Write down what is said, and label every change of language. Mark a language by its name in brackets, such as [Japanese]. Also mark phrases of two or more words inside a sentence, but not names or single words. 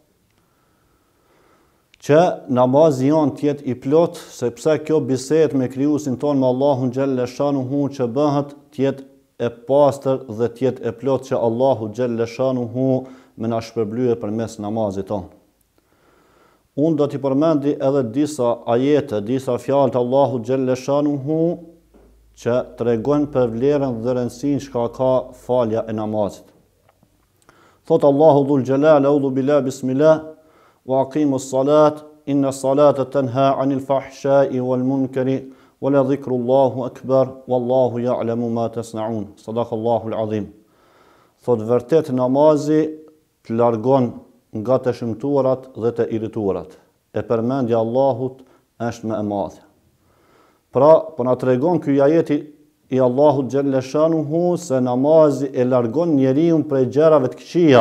[Albanian] Që namazi jon të jetë i plot, sepse kjo bisedë me krijuesin ton, me Allahun [Arabic] جل شأنه, [Albanian] që bëhet të jetë e pastër dhe të jetë e plot, që Allahu [Arabic] جل شأنه [Albanian] me na shpërblye përmes namazit ton. Unë do t'i përmendi edhe disa ajete, disa fjalë të Allahut [Arabic] جل شأنه, [Albanian] që tregojnë për vlerën dhe rëndësinë që ka falja e namazit. Thot Allahu [Arabic] ذو الجلال, أعوذ بالله بسم الله، وأقم الصلاة، إن الصلاة تنهى عن الفحشاء والمنكر، ولذكر الله أكبر، والله يعلم ما تصنعون. صدق الله العظيم. [Albanian] Thot vërtet namazi të largon nga të shëmtuarat dhe të irrituarat. E përmendja Allahut është më e madhe. Pra, po na tregon ky ajeti i Allahut [Arabic] جل شأنه [Albanian] se namazi e largon njeriu prej gjërave të këqija.